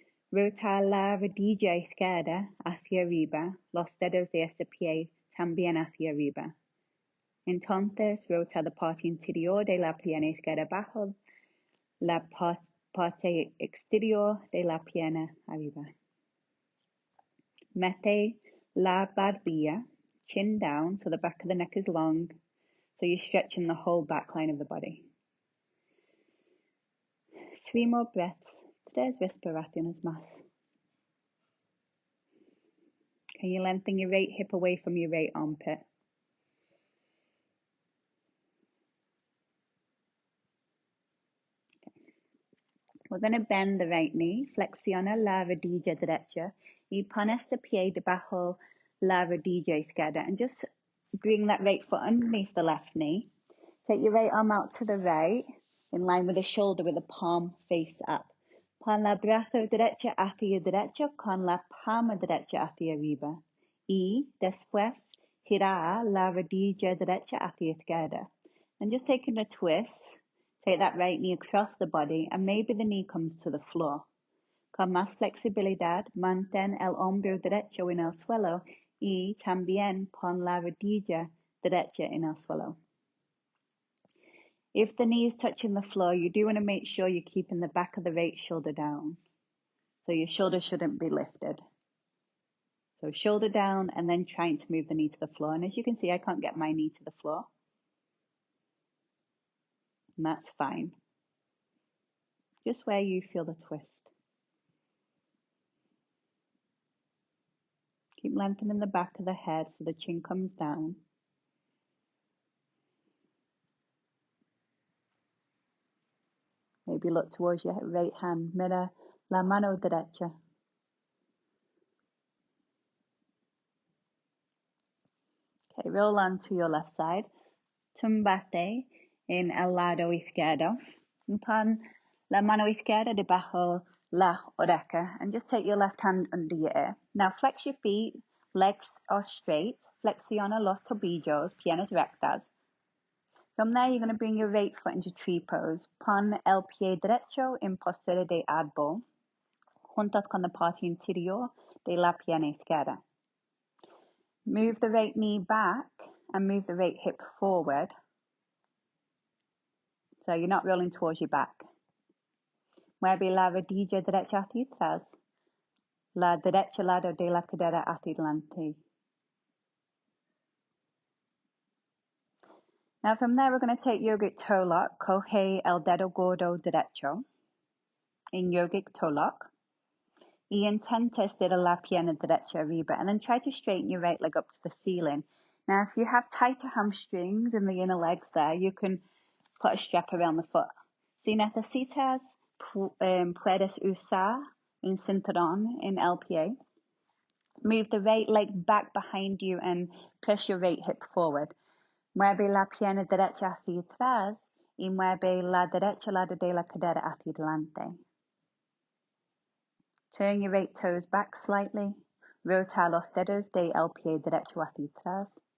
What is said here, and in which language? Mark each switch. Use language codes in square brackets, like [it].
[es] Rota la rodilla izquierda hacia arriba, los dedos de este pie también hacia arriba. Entonces, rota la parte interior de la pierna izquierda bajo la parte exterior de la pierna arriba. Mete la barbilla, [en] chin down, so the back of the neck is long, so you're stretching the whole back line of the body. 3 more breaths, [es] 3 respiraciones más. [en] Can you lengthen your right hip away from your right armpit? We're going to bend the right knee, [es] flexiona la rodilla derecha y pon este pie debajo la rodilla izquierda, [en] and just bring that right foot underneath the left knee. Take your right arm out to the right, in line with the shoulder with the palm face up. [es] Pon la brazo derecha hacia derecha con la palma derecha hacia arriba. Y después girar la rodilla derecha hacia izquierda. [en] And just taking a twist, take that right knee across the body and maybe the knee comes to the floor. [es] Con más flexibilidad, mantén el hombro derecho en el suelo y también pon la rodilla derecha en el suelo. [en] If the knee is touching the floor, you do want to make sure you're keeping the back of the right shoulder down. So your shoulder shouldn't be lifted. So shoulder down and then trying to move the knee to the floor. And as you can see, I can't get my knee to the floor. And that's fine. Just where you feel the twist. Keep lengthening the back of the head so the chin comes down. Maybe look towards your right hand, [es] mira la mano derecha. [en] Okay, roll on to your left side. [es] Tumbate en el lado izquierdo. And pon la mano izquierda debajo la oreja. [en] And just take your left hand under your ear. Now flex your feet, legs are straight. [es] Flexiona los tobillos, piernas rectas. [en] From there, you're going to bring your right foot into tree pose. [es] Pon el pie derecho en postura de árbol, juntas con la parte interior de la pierna izquierda. [en] Move the right knee back and move the right hip forward. So you're not rolling towards your back. [es] Mueve la rodilla derecha hacia atrás. La derecha lado de la cadera hacia adelante. [en] Now from there, we're going to take yogic toe lock. [es] Coge el dedo gordo derecho. [en] in yogic toe lock. [es] Y intenta estirar la pierna derecha arriba, [en] and then try to straighten your right leg up to the ceiling. Now, if you have tighter hamstrings in the inner legs there, you can put a strap around the foot. [es] Si necesitas, puedes usar un cinturón en el pie. [en] Move the right leg back behind you and press your right hip forward. [es] Mueve la pierna derecha hacia atrás y mueve la derecha lado de la cadera hacia adelante. [en] Turn your right toes back slightly. [es] Rota los dedos del pie derecho hacia atrás.